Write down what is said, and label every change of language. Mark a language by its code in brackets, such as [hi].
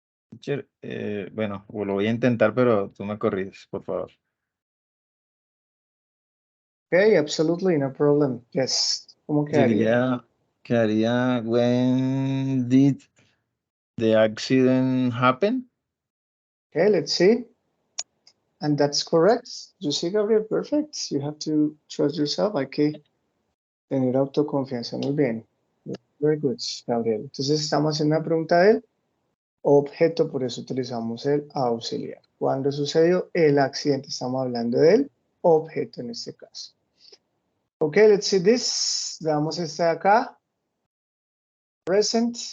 [es] Teacher, bueno, lo voy a intentar, pero tú me corriges, por favor. [en] Okay, absolutely, no problem. [es] Yes. ¿Cómo quedaría? [en] Quedaría, when did the accident happen? Okay, let's see. And that's correct. You see, Gabriel, perfect. You have to trust yourself. [es] Hay que tener autoconfianza. Muy bien. [en] Very good, Gabriel. [es] Entonces estamos haciendo una pregunta del objeto, por eso utilizamos el auxiliar. ¿Cuándo sucedió el accidente? Estamos hablando del objeto en este caso. [en] Ok, let's see this. [es] Veamos esta de acá. [en] Present.